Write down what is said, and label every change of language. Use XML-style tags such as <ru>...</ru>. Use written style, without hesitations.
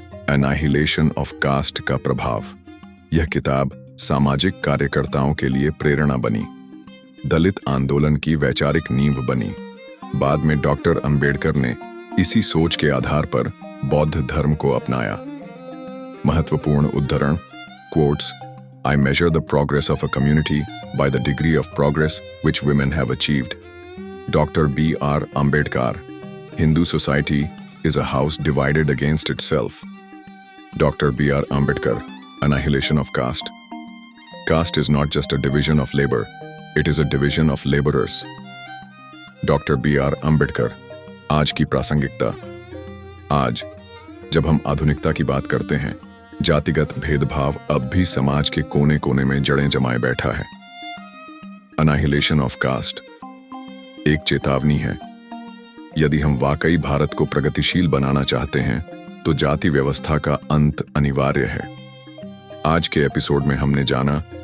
<hi>Annihilation of cast का प्रभाव। यह किताब सामाजिक कार्यकर्ताओं के लिए प्रेरणा बनी, दलित आंदोलन की वैचारिक नींव बनी। बाद में डॉक्टर अंबेडकर ने इसी सोच के आधार पर बौद्ध धर्म को अपनाया। महत्वपूर्ण उद्धरण,</hi> <en>quotes: I measure the progress of a community by the degree of progress which women have achieved. Dr. B.R. Ambedkar. Hindu society is a house divided against itself. Dr. B.R. Ambedkar. Annihilation of caste. Caste is not just a division of labor, it is a division of laborers.</en> <hi>Dr. B.R. Ambedkar. आज की प्रासंगिकता। आज जब हम आधुनिकता की बात करते हैं, जातिगत भेदभाव अब भी समाज के कोने कोने में जड़ें जमाए बैठा है। Annihilation of caste एक चेतावनी है। यदि हम वाकई भारत को प्रगतिशील बनाना चाहते हैं तो जाति व्यवस्था का अंत अनिवार्य है। आज के एपिसोड में हमने जाना</hi>